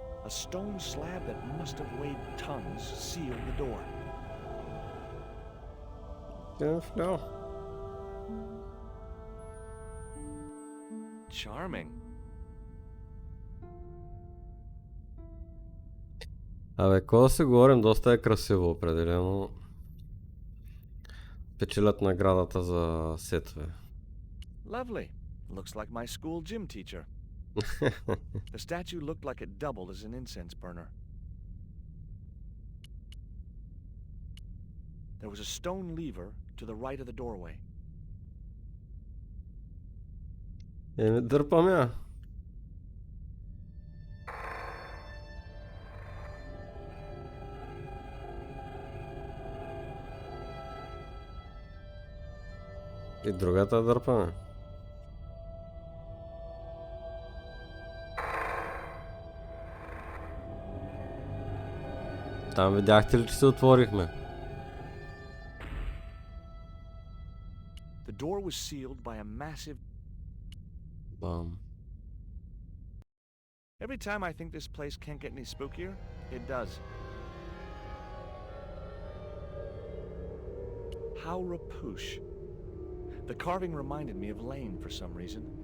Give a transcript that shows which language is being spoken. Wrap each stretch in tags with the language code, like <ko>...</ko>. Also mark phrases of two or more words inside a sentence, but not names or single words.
<en>A stone slab that must have weighed tons sealed the door. No. Charming.</en> <bg>Абе, какво да се говорим, доста е красиво, определено. Печелят наградата за сетове.</bg> <en>Lovely. Looks like my school gym teacher. The statue looked like it doubled as an incense burner. There was a stone lever to the right of the doorway.</en> <bg>Еми, дърпам я. И другата дърпаме. Там видяхте ли, че се отворихме?</bg> <en>The door was sealed by a massive...</en> <bg>Бам.</bg> <en>Every time I think this place can't get any spookier, it does. How rapouche. The carving reminded me of Lane for some reason.</en>